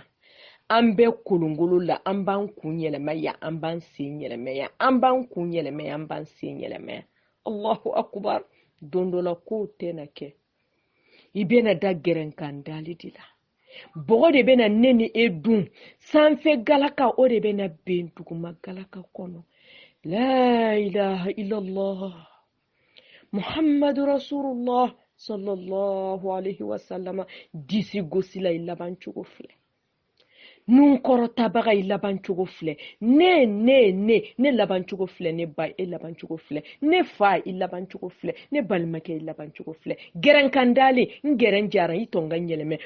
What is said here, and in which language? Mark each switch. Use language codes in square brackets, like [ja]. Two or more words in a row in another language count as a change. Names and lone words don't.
[bm] An bɛ kolongolo la an b'an kun yɛlɛma ya an b'an sen yɛlɛma ya an b'an kun yɛlɛma ya an b'an sen yɛlɛma ya. [ar] الله أكبر. [bm] Don dɔ la kow tɛna kɛ. I bɛna da gɛrɛnkan dali de la. Bɔgɔ de bɛna ne ni e dun. Sanfɛ galaka o de bɛna ben duguma galaka kɔnɔ. [ar] لا إله إلا الله. محمد رسول الله صلى الله عليه وسلم. [bm] Disi gosi la i laban cogo filɛ. Nun kɔrɔtabaga i laban cogo filɛ. Ne laban cogo filɛ. Ne ba e laban cogo filɛ. Ne fa i laban cogo filɛ. Ne balimakɛ i laban cogo filɛ. Gɛrɛnkandale n gɛrɛn jara i tɔn ka yɛlɛmɛ.